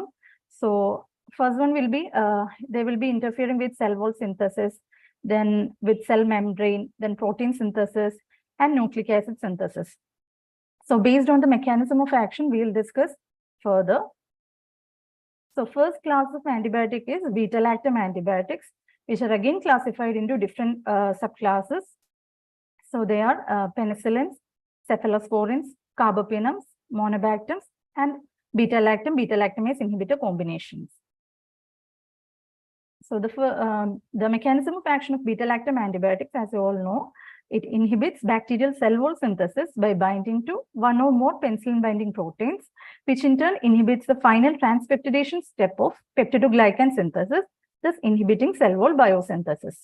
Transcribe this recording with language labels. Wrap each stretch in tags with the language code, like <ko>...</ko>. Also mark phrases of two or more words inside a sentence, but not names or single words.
<en>So first one will be, they will be interfering with cell wall synthesis, then with cell membrane, then protein synthesis, and nucleic acid synthesis. So based on the mechanism of action, we will discuss further. So first class of antibiotic is beta-lactam antibiotics, which are again classified into different subclasses. So they are penicillins, cephalosporins, carbapenems, monobactams, and beta-lactam, beta-lactamase inhibitor combinations. So the mechanism of action of beta-lactam antibiotics, as you all know, it inhibits bacterial cell wall synthesis by binding to one or more penicillin-binding proteins, which in turn inhibits the final transpeptidation step of peptidoglycan synthesis, thus inhibiting cell wall biosynthesis.</en>